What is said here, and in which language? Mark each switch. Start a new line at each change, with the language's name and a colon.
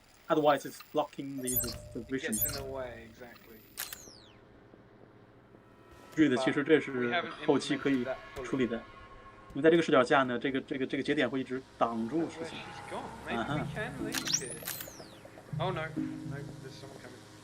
English: Otherwise, it's blocking the vision. It gets in the way, exactly.
Chinese: 对的，其实这是后期可以处理的。因为在这个视角下呢，这个节点会一直挡住视线。
English: Maybe we can leave here. Oh no, there's someone coming.